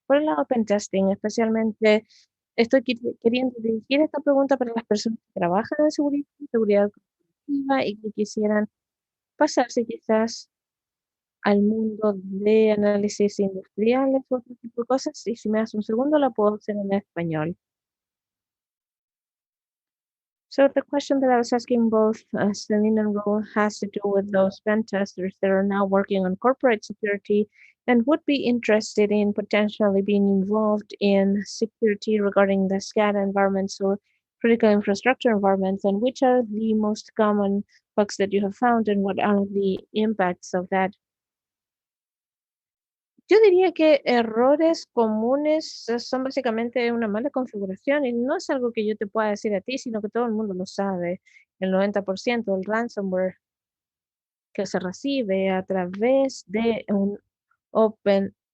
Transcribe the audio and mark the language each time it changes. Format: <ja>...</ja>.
<es>Por el lado de pen testing, especialmente estoy queriendo dirigir esta pregunta para las personas que trabajan en seguridad corporativa y que quisieran pasarse quizás al mundo de análisis industriales o otro tipo de cosas, y si me das un segundo la puedo hacer en español.</es> <en>So the question that I was asking both Celine and Ro has to do with those pen testers that are now working on corporate security and would be interested in potentially being involved in security regarding the SCADA environments or critical infrastructure environments, and which are the most common bugs that you have found, and what are the impacts of that.</en> <es>Yo diría que errores comunes son básicamente una mala configuración y no es algo que yo te pueda decir a ti, sino que todo el mundo lo sabe. El 90% del ransomware que se recibe a través de un Open</es>